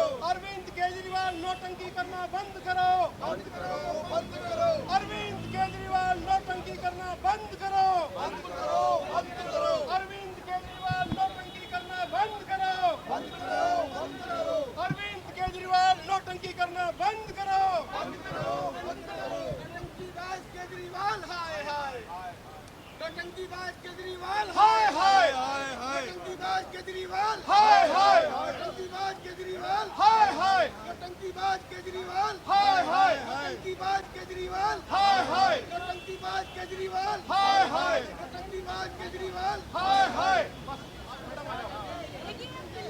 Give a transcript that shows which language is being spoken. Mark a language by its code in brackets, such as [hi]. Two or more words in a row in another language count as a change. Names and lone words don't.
[hi] अरविंद केजरीवाल नौटंकी करना बंद करो, बंद करो, बंद करो। अरविंद केजरीवाल नौटंकी करना बंद करो, बंद करो, बंद करो। अरविंद केजरीवाल नौटंकी करना बंद करो, बंद करो, बंद करो। अरविंद केजरीवाल नौटंकी करना बंद करो, बंद करो, बंद करो। नौटंकीबाज केजरीवाल हाय हाय, नौटंकीबाज केजरीवाल हाय हाय, नौटंकीबाज केजरीवाल हाय हाय, नौटंकीबाज केजरीवाल हाय हाय, नौटंकीबाज केजरीवाल हाय हाय, नौटंकीबाज केजरीवाल हाय हाय, नौटंकीबाज केजरीवाल हाय हाय, नौटंकीबाज केजरीवाल हाय हाय।